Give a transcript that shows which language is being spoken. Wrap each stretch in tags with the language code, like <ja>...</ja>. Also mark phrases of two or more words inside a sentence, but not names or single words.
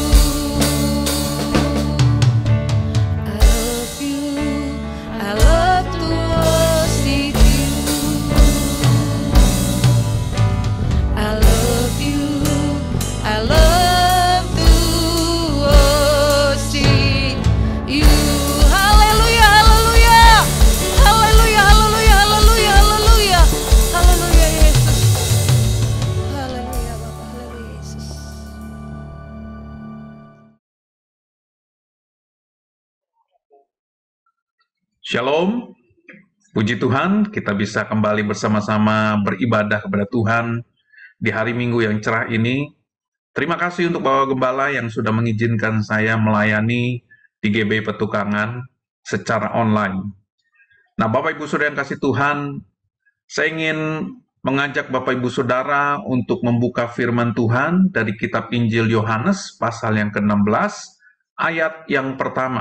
<en>I love you, I love to worship you. I love you, I love to worship you.</en> <id>Haleluya, haleluya, haleluya, haleluya, haleluya, haleluya, haleluya Yesus, haleluya Bapa, haleluya Yesus. Shalom, puji Tuhan, kita bisa kembali bersama-sama beribadah kepada Tuhan di hari Minggu yang cerah ini. Terima kasih untuk Bapak Gembala yang sudah mengizinkan saya melayani di GB Petukangan secara online. Nah, Bapak Ibu Saudara yang kasih Tuhan, saya ingin mengajak Bapak Ibu Saudara untuk membuka firman Tuhan dari kitab Injil Yohanes pasal yang ke-16 ayat yang pertama.</id>